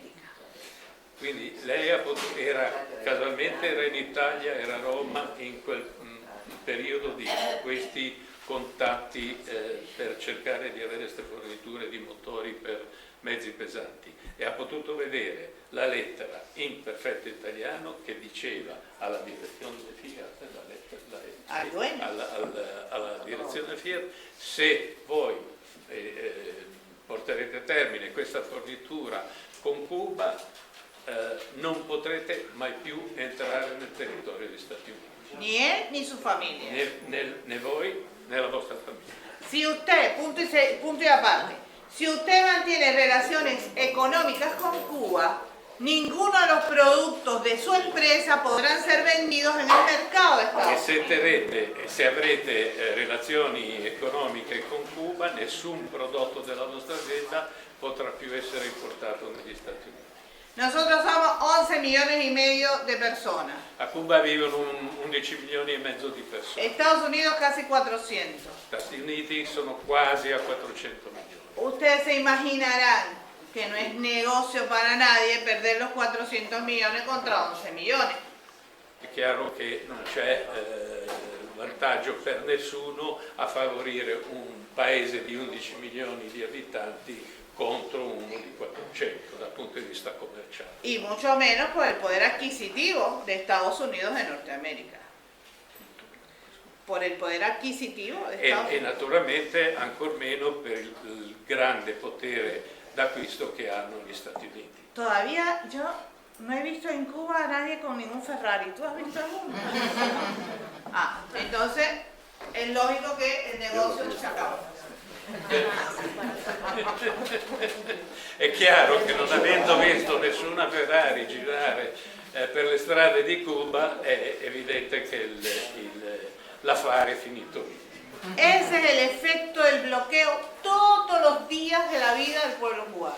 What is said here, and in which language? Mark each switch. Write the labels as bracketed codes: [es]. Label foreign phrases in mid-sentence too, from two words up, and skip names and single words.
[it] Quindi lei casualmente era in Italia, era a Roma in quel periodo di questi contatti per cercare di avere queste forniture di motori per mezzi pesanti e ha potuto vedere la lettera in perfetto italiano che diceva alla direzione Fiat, alla direzione Fiat, se voi porterete a termine questa fornitura con Cuba non potrete mai più entrare nel territorio degli Stati Uniti. [es] Ni él ni su familia. [it] Né voi né la vostra famiglia. [es] Si usted, punto y aparte, si usted mantiene relaciones económicas con Cuba, ninguno de los productos de su empresa podrán ser vendidos en el mercado de Estados Unidos. [it] Se avrete relazioni economiche con Cuba, nessun prodotto della nostra azienda potrà più essere importato negli Stati Uniti. [es] Nosotros somos 11 millones y medio de personas. [it] A Cuba vivono 11 milioni e mezzo di persone. [es] Estados Unidos casi 400. [it] Gli Stati Uniti sono quasi a 400 milioni. [es] Ustedes se imaginarán que no es negocio para nadie perder los 400 millones contra 11 millones. [it] È chiaro che non c'è vantaggio per nessuno a favorire un paese di 11 milioni di abitanti contro uno di 400 dal punto di vista commerciale. [es] Y mucho menos por el poder adquisitivo de Estados Unidos de Norteamérica. Por el poder adquisitivo de Estados Unidos. [it] E naturalmente ancor meno per il grande potere d'acquisto che hanno gli Stati Uniti. [es] Todavía yo no he visto en Cuba a nadie con ningún Ferrari. ¿Tú has visto alguno? Entonces es lógico que el negocio se acaba. È chiaro che non avendo visto nessuna Ferrari girare per le strade di Cuba è evidente che l'affare è finito lì. Ese es el efecto del bloqueo todos los días de la vida del pueblo cubano.